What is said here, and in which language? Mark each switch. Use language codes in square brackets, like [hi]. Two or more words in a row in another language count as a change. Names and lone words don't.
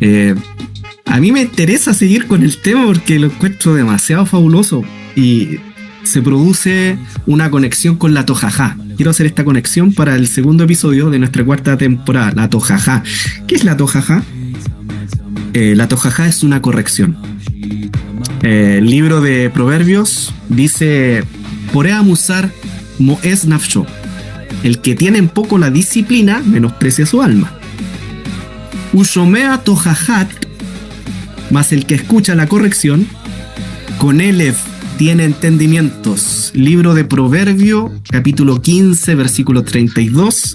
[es] A mí me interesa seguir con el tema porque lo encuentro demasiado fabuloso y se produce una conexión con la Tojajá. Quiero hacer esta conexión para el segundo episodio de nuestra cuarta temporada, la Tojajá. ¿Qué es la Tojajá? La Tojajá es una corrección. El libro de Proverbios dice: [he] פורע מוסר מואס נפשו. [es] El que tiene en poco la disciplina menosprecia su alma. [he] ושומע תוכחת, [es] mas el que escucha la corrección, con Elef tiene entendimientos. Libro de Proverbio, capítulo 15, versículo 32.